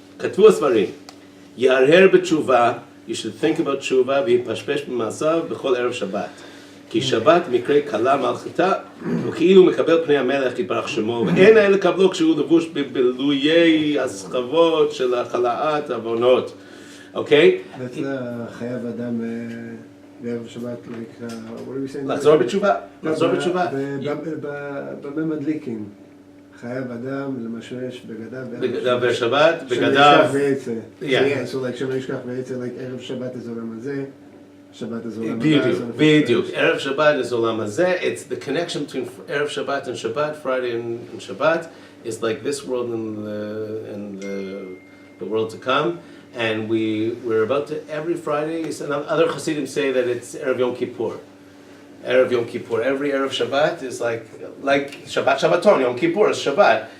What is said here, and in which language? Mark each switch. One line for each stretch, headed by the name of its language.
Hebrew: כתבו הספרים, יהרהר בתשובה,
English: you should think about
Hebrew: תשובה, ויפשפש במעשיו בכל ערב שבת. כי שבת מקרה קלה מלכתה, וכאילו מקבל פני המלך יתברך שמו, ואין האלה לקבלו כשהוא לבוש בבילויי הסחבות של החלאת העוונות. אוקיי?
English: That's
Hebrew: חייב אדם בערב שבת,
English: like, what are we saying?
Hebrew: לחזור בתשובה, לחזור בתשובה. במה מדליקים? חייב אדם למשמש בגדיו בגדיו בשבת, שלא בגדיו. ישכח ועצה.
English: Yeah. So like
Hebrew: שלא ישכח ועצה, like ערב שבת is עולם הזה, שבת is עולם בדיוק, בדיוק. ערב שבת is עולם הזה.
English: It's the connection between ערב שבת and Shabbat, Friday and Shabbat, is like this world and the world to come. And we're about to, every Friday, and other Hasidim say that it's Erev Yom Kippur. Erev Yom Kippur. Every Erev Shabbat is like Shabbat Shabbaton, Yom Kippur is Shabbat.